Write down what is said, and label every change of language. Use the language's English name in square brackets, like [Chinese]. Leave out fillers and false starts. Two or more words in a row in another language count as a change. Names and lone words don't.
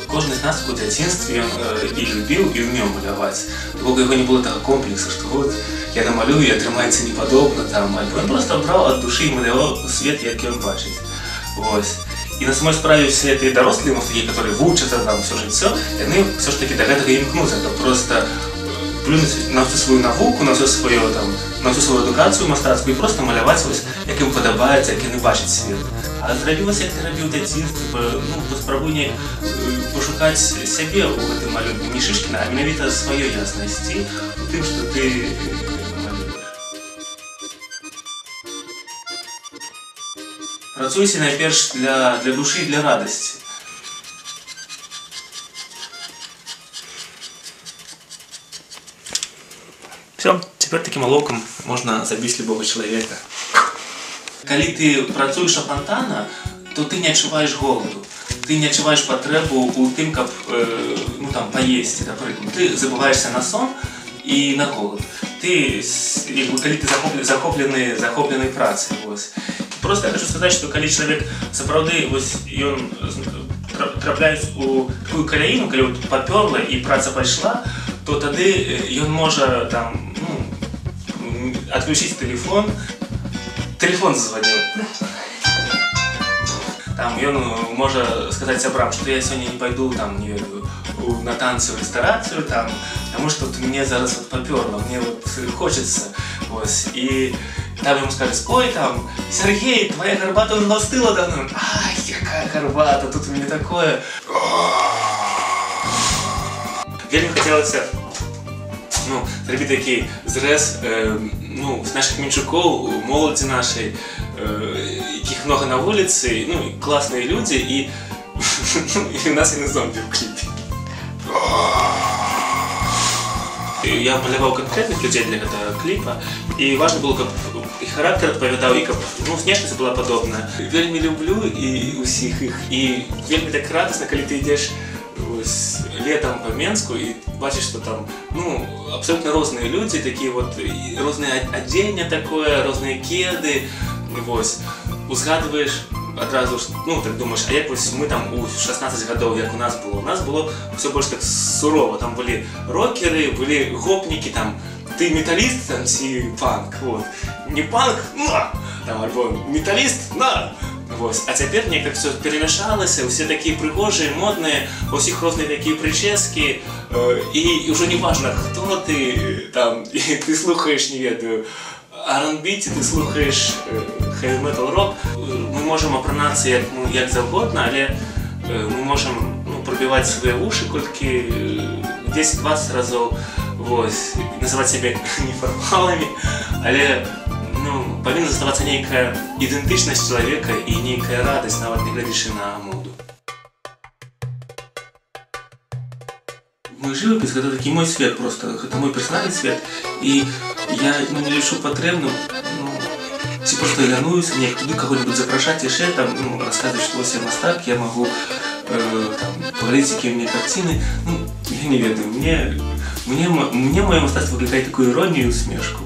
[Belarusian] кожен з нас у дзяцінстве і любіў і ўмеў маляваць. Бо яго не было такого комплексу, што вот я намалюю і атрымаецца непадобна там, альбо ён просто браў ад душы і маляваў свет, як ён бачыць. І на самой справе [Russian] все эти [Belarusian] дарослыя мастакі, [Russian] которые вучацца там все жыццё, [Belarusian] яны все ж таки да гэтага імкнуцца, каб просто плюнуць на всю свою навуку, на всю свою адукацыю мастацкую і просто маляваць вось, як ім падабаецца, як яны бачаць свет. А зрабілася, як ты рабіў у дзяцінстве, паспрабуй неяк пашукаць сябе ў гэтым малюнку, не Шышкіна, а менавіта сваёй яснасці у тым, што ты малюеш. Працуйце найперш для душы і для радасці. [Russian] Все, теперь таким оловком можно забить любого человека. [Belarusian] Калі ты працуеш апантана, то ты не адчуваеш голаду. Ты не адчуваеш патрэбу ў тым, каб паесці, напрыклад. Ты забываешься на сон і на голад. Калі ты захоплены працай. Просто я хочу сказаць, што калі чалавек сапраўды ён трапляюць у такую каляіну, калі папёрла і праца пайшла, то тады ён можа [Russian] отключить телефон. Телефон зазвонил. [Belarusian] Там ён можа сказаць сябрам, [Russian] што [Belarusian] я сёння [Russian] не пойду на танцы, в ресторацию, потому что мне зараз попёрло, мне хочется. И там ему скажут: ой, Сергей, твоя гарбата уже остыла давно. Ай, какая гарбата, тут у меня такое. [Belarusian] Вельмі [Russian] хотелося [Belarusian] зрабіць такі зрэз з наших менчукоў, моладзі нашай, якіх много на вуліцы, класныя людзі, і у нас яны зомбі ў кліпе. Я маляваў канкрэтных людзей для гэтага кліпа, і важна было, каб і характар адпавядаў, і каб внешнасць была падобная. Вельмі люблю і усіх іх, і вельмі так радасна, калі ты ідзеш летом [Russian] по Менску и бачишь, что там абсолютно разные люди, такие разные одеяния такое, разные кеды, [Belarusian] узгадываешь одразу, так [Russian] думаешь, а як мы там у 16 годов, як у нас было все больше так сурово, там были рокеры, были гопники, там ты металлист, там си панк, не панк, там альбом металлист, [Belarusian] А цяпер неяк [Russian] все перемешалася, усе такие прыгожие, модные, у всех разные такие прически, и уже не важно, кто ты, там, и ты слухаешь, не ведаю, R&B, ты слухаешь [English] heavy metal rock, [Belarusian] мы можем апранацца як завгодна, але мы можем [Russian] пробивать свои уши [Belarusian] колькі 10-20 разов, [Russian] называть себя неформалами, [Belarusian] але павінна заставацца нейкая ідэнтычнасць чалавека і нейкая радасць, нават не глядзячы на моду. Мой жывапіс — гэта такі мой свет просто, гэта мой персанальны свет, і я не лічу патрэбным ці просто лянуюся неяк туды каго-нибудь запрашаць яшчэ, расказваць, што вось я мастак, я магу паглядзець, якія ў мяне карціны, я не ведаю, мне маё мастацтва выклікае такую іронію і усмешку.